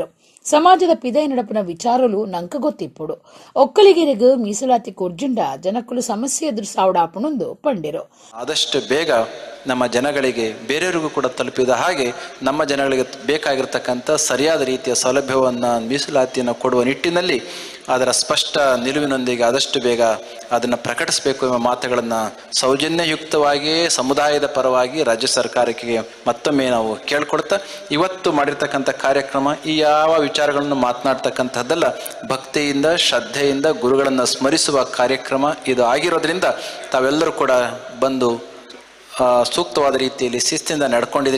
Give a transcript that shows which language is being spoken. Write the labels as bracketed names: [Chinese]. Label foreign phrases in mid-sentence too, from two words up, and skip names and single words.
[Tulu] ಸಮಾಜದ ಪಿದೈ ನಡಪನ ವಿಚಾರಲು ನಂಕ ಗೊತ್ತಿಪ್ಪುಡು. ಒಕ್ಕಲಿಗರಿಗೆ ಮೀಸಲಾತಿ ಕೊರ್ಜುಂಡ ಜನಕ್ಕಳು ಸಮಸ್ಯೆ ಎದುರಿಸಾವಡಾಪಣೊಂದು ಪಂಡಿರು. [Kannada] ಆದಷ್ಟು ಬೇಗ ನಮ್ಮ ಜನಗಳಿಗೆ ಬೇರೆಯವರಿಗೂ ಕೂಡ ತಲುಪಿದ ಹಾಗೆ ನಮ್ಮ ಜನಗಳಿಗೆ ಬೇಕಾಗಿರ್ತಕ್ಕಂಥ ಸರಿಯಾದ ರೀತಿಯ ಸೌಲಭ್ಯವನ್ನು ಮೀಸಲಾತಿಯನ್ನು ಕೊಡುವ ನಿಟ್ಟಿನಲ್ಲಿ ಅದರ ಸ್ಪಷ್ಟ ನಿಲುವಿನೊಂದಿಗೆ ಆದಷ್ಟು ಬೇಗ ಅದನ್ನು ಪ್ರಕಟಿಸಬೇಕು ಎಂಬ ಮಾತುಗಳನ್ನು ಸೌಜನ್ಯಯುಕ್ತವಾಗಿ ಸಮುದಾಯದ ಪರವಾಗಿ ರಾಜ್ಯ ಸರ್ಕಾರಕ್ಕೆ ಮತ್ತೊಮ್ಮೆ ನಾವು ಕೇಳ್ಕೊಳ್ತಾ ಇವತ್ತು ಮಾಡಿರ್ತಕ್ಕಂಥ ಕಾರ್ಯಕ್ರಮ ಈ ಯಾವ ವಿಚಾರಗಳನ್ನು ಮಾತನಾಡ್ತಕ್ಕಂಥದ್ದಲ್ಲ, ಭಕ್ತಿಯಿಂದ ಶ್ರದ್ಧೆಯಿಂದ ಗುರುಗಳನ್ನು ಸ್ಮರಿಸುವ ಕಾರ್ಯಕ್ರಮ ಇದು ಆಗಿರೋದ್ರಿಂದ ತಾವೆಲ್ಲರೂ ಕೂಡ ಬಂದು ಸೂಕ್ತವಾದ ರೀತಿಯಲ್ಲಿ ಶಿಸ್ತಿಂದ ನಡ್ಕೊಂಡಿದ್ರಿ.